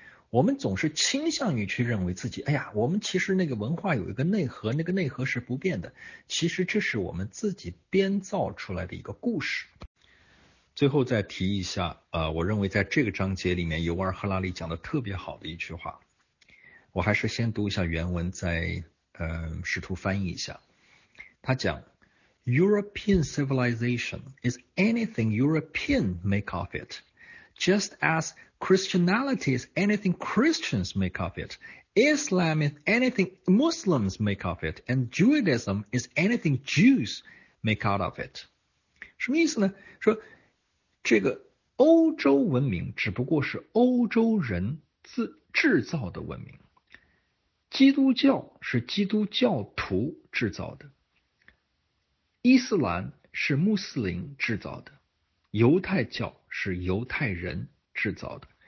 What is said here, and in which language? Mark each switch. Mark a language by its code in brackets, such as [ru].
[zh] 我们总是倾向于去认为自己，哎呀，我们其实那个文化有一个内核，那个内核是不变的。其实这是我们自己编造出来的一个故事。最后再提一下，我认为在这个章节里面，尤尔赫拉利讲的特别好的一句话，我还是先读一下原文，再试图翻译一下。他讲 [en] ，European civilization is anything European make of it, just as Christianity is anything Christians make of it, Islam is anything Muslims make of it, and Judaism is anything Jews make out of it. [zh] 什么意思呢？说这个欧洲文明只不过是欧洲人制造的文明，基督教是基督教徒制造的，伊斯兰是穆斯林制造的，犹太教是犹太人制造的。